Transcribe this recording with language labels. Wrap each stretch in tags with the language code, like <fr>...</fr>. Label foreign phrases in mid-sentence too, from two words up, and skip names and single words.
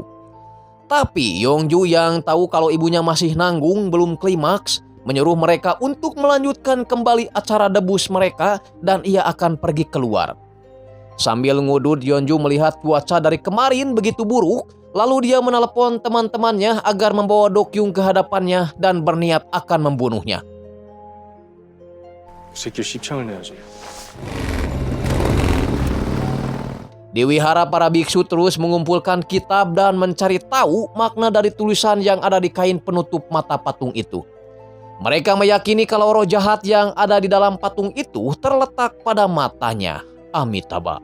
<id>Tapi Yongju yang tahu kalau ibunya masih nanggung belum klimaks, menyuruh mereka untuk melanjutkan kembali acara debus mereka dan ia akan pergi keluar. Sambil ngudud, Yongju melihat cuaca dari kemarin begitu buruk, Lalu dia menelepon teman-temannya agar membawa Dokyung ke hadapannya dan berniat akan membunuhnya.</id> <ko>새끼 씹창을 내야지.</ko> <id>Di wihara, para biksu terus mengumpulkan kitab dan mencari tahu makna dari tulisan yang ada di kain penutup mata patung itu. Mereka meyakini kalau roh jahat yang ada di dalam patung itu terletak pada matanya, Amitabha.</id>